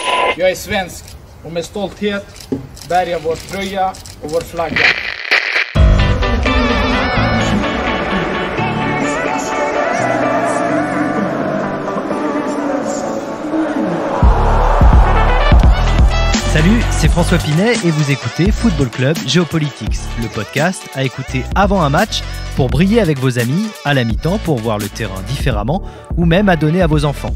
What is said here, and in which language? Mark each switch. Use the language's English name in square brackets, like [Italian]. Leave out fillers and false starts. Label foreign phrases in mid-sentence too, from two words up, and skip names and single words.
[Swedish] Jag är svensk och med stolthet bär jag vår tröja och vår flagga. [French] Salut, c'est François Pinet et vous écoutez Football Club Géopolitics, le podcast à écouter avant un match pour briller avec vos amis, à la mi-temps pour voir le terrain différemment ou même à donner à vos enfants.